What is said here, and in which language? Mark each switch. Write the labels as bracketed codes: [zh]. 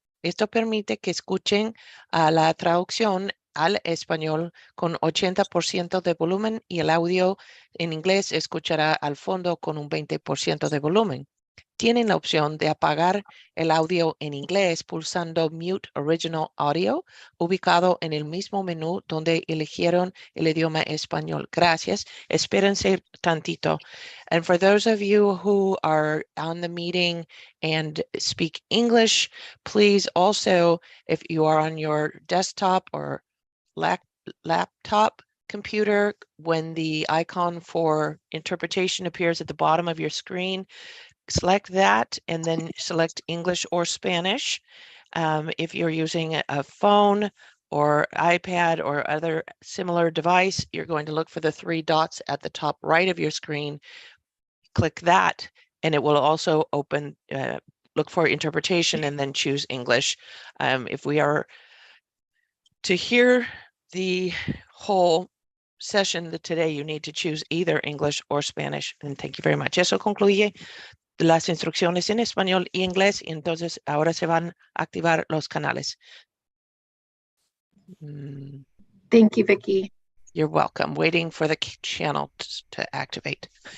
[es] Esto permite que escuchen la traducción al español con 80% de volumen, y el audio en inglés escuchará al fondo con un 20% de volumen. Tienen la opción de apagar el audio en inglés pulsando Mute Original Audio, ubicado en el mismo menú donde eligieron el idioma español. Gracias. Espérense tantito. [en] And for those of you who are on the meeting and speak English, please also, if you are on your desktop or laptop computer, when the icon for interpretation appears at the bottom of your screen, select that and then select English or Spanish. If you're using a phone or iPad or other similar device, you're going to look for the 3 dots at the top right of your screen. Click that, and it will also open, look for interpretation, and then choose English. If we are to hear the whole session today, you need to choose either English or Spanish. And thank you very much. [es] Eso concluye las instrucciones en español y inglés, y entonces ahora se van a activar los canales. [en] Thank you, Vicky. You're welcome. Waiting for the channel to activate.